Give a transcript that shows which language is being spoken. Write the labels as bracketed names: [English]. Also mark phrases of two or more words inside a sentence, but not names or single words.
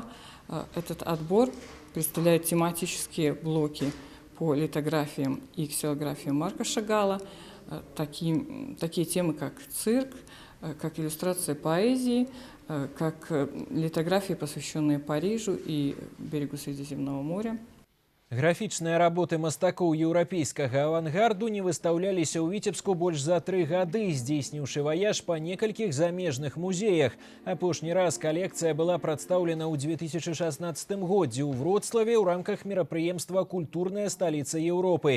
[Russian] Этот отбор представляет тематические блоки по литографиям и ксилографиям Марка Шагала. Такие темы, как цирк, как иллюстрация поэзии, как литографии, посвященные Парижу и берегу Средиземного моря. [Belarusian] Графічныя работы мастакоў еўрапейскага авангарду не выстаўляліся ў Віцебску больш за 3 гады, здзейсніўшы ваяж па некалькіх замежных музеях. Апошні раз калекцыя была прадстаўлена ў 2016 годзе ў Вроцлаве ў рамках мерапрыемства «Культурная сталіца Еўропы».